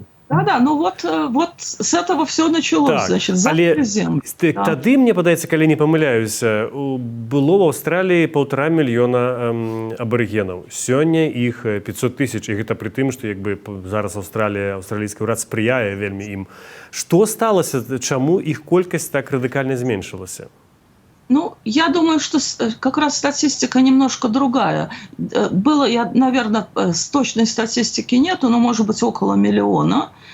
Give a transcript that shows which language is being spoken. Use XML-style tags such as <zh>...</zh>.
<ru>Да, ну вот с этого все началось, так, значит,</ru> <be>але тады, мне падаецца, калі не памыляюся, было ў Аўстраліі 1,5 мільёна абарыгенаў. Сёння іх 500 000, і гэта пры тым, што як бы зараз аўстралійскі ўрад спрыяе вельмі ім. Што сталася, чаму іх колькасць так радыкальна зменшылася?</be> <ru>Ну, я думаю, что как раз статистика немножко другая. Было, наверное, с точной статистики нету, но, может быть, около 1 миллиона.</ru>